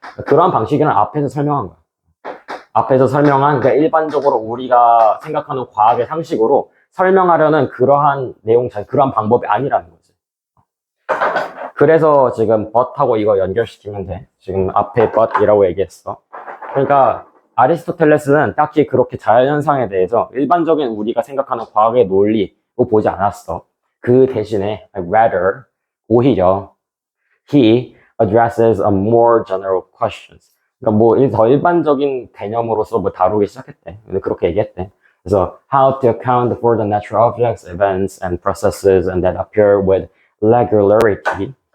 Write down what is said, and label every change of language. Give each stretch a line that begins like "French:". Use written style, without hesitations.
Korean: 그러한 방식이란 앞에서 설명한 거야. 앞에서 설명한 그러니까 일반적으로 우리가 생각하는 과학의 상식으로 설명하려는 그러한 내용 그러한 방법이 아니라는 거지. 그래서 지금 but하고 이거 연결시키면 돼. 지금 앞에 but이라고 얘기했어. 그러니까 아리스토텔레스는 딱히 그렇게 자연현상에 대해서 일반적인 우리가 생각하는 과학의 논리로 보지 않았어. 그 대신에
English: rather
Korean: 오히려
English: he addresses a more general questions.
Korean: 그러니까 뭐 더 일반적인 개념으로서 뭐 다루기 시작했대. 근데 그렇게 얘기했대. 그래서
English: how to account for the natural objects, events, and processes and that appear with regularity.